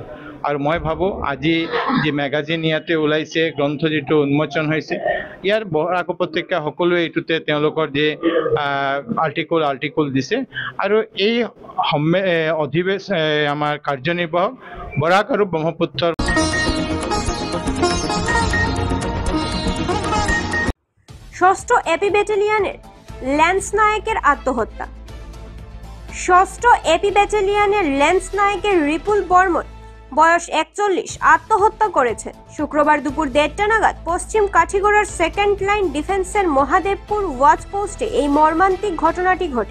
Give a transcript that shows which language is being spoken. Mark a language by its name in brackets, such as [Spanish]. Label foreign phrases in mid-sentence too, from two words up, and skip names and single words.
[Assamese] আৰু মই ভাবোঁ আজি যি মেগাজিন ইয়াতে ওলাইছে, গ্ৰন্থ যিটো উন্মোচন হৈছে, ইয়াৰ বৰাক উপত্যকা সকলোৱে এইটোতে তেওঁলোকৰ যে আৰ্টিকল দিছে। আৰু এই আমাৰ কাৰ্যনিৰ্বাহক বৰাক আৰু ব্ৰহ্মপুত্ৰৰ [Bangla] ষষ্ঠ এপি ব্যাটালিয়নের ল্যান্স নায়কের আত্মহত্যা। ষষ্ঠ এপি ব্যাটালিয়নের ল্যান্স নায়কের রিপুল বর্মন বয়স 41 আত্মহত্যা করেছেন। শুক্রবার দুপুর 1:30 নাগাদ পশ্চিম কাঠিগড়ার সেকেন্ড লাইন ডিফেন্সের মহাদেবপুর ওয়াচ পোস্টে এই মর্মান্তিক ঘটনাটি ঘটে।